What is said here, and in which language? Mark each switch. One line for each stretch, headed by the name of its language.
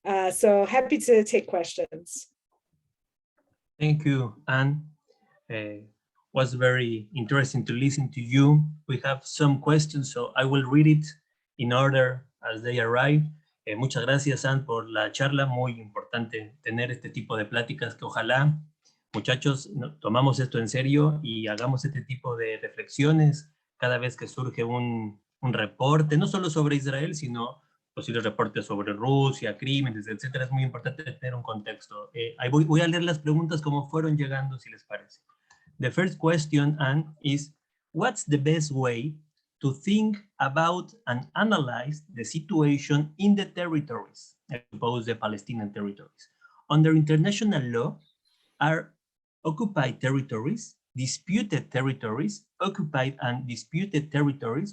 English: So happy to take questions. Thank you, Anne. Was very interesting to listen to you. We have some questions, so I will read it in order as they arrive.
Spanish: Muchas gracias, Anne, por la charla. Muy importante tener este tipo de pláticas que ojalá, muchachos, tomamos esto en serio y hagamos este tipo de reflexiones cada vez que surge un reporte, no solo sobre Israel, sino posibles reportes sobre Rusia, crímenes, etcétera. Es muy importante tener un contexto. Voy a leer las preguntas como fueron llegando, si les parece.
English: The first question, Anne, is what's the best way to think about and analyze the situation in the territories, I suppose the Palestinian territories? Under international law, are occupied territories, disputed territories, occupied and disputed territories?